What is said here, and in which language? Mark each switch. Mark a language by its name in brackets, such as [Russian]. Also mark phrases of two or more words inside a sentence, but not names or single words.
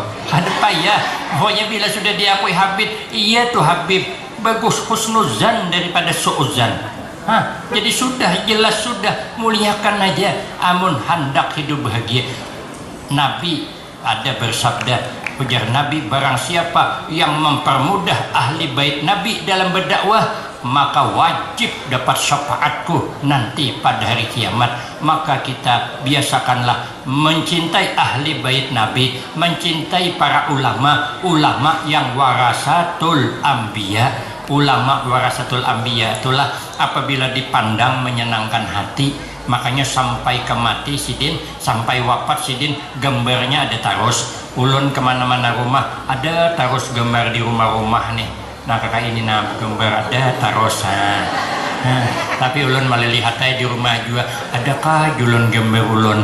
[Indonesian] Ada payah. Pokoknya bila sudah diakui Habib, iya tuh Habib. Bagus husnuzan daripada suuzan. Jadi sudah jelas, sudah muliakan aja. Amun hendak hidup bahagia. Nabi ada bersabda, ujar Nabi, barang siapa yang mempermudah ahli bait Nabi dalam berdakwah, maka wajib dapat syafaatku nanti pada hari kiamat. Maka kita biasakanlah mencintai ahli bait Nabi, mencintai para ulama yang [Arabic] ورثة الأنبياء. [Indonesian] Ulama [Arabic] ورثة الأنبياء [Indonesian] itulah apabila dipandang menyenangkan hati. Makanya sampai ke mati sidin, sampai wafat sidin, gambarnya ada taruh. Ulun kemana-mana rumah ada taruh gambar di rumah-rumah nih. Nah kakak ini gambar ada taruh. Tapi ulun malah lihat aja di rumah juga. Adakah ulun gambar ulun?